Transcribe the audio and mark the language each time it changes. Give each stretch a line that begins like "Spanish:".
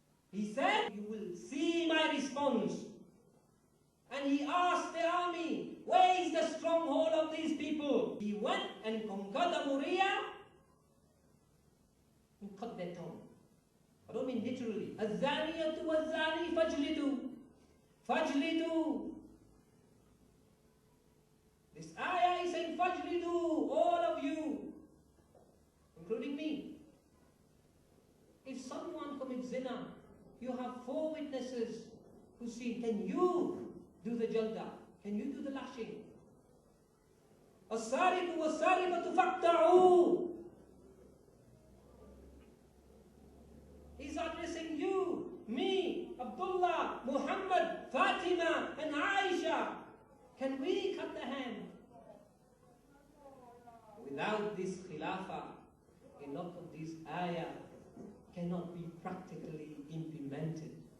English: He said, you will see my response. And he asked the army, where is the stronghold of these people? He went and conquered Amuria and cut their tongue. I don't mean literally.
Arabic: الزانية والزاني فاجلدوا. فاجلدوا.
English: This ayah is saying fajlidu, all of you, including me. If someone commits zina, you have 4 witnesses who see, can you do the jalda? Can you do the lashing?
Arabic: السارق والسارقة فاقطعوا.
English: He's addressing you, me, Abdullah, Muhammad, Fatima, and Aisha. Can we cut the hand? Without this khilafah, a lot of these ayah cannot be practically implemented.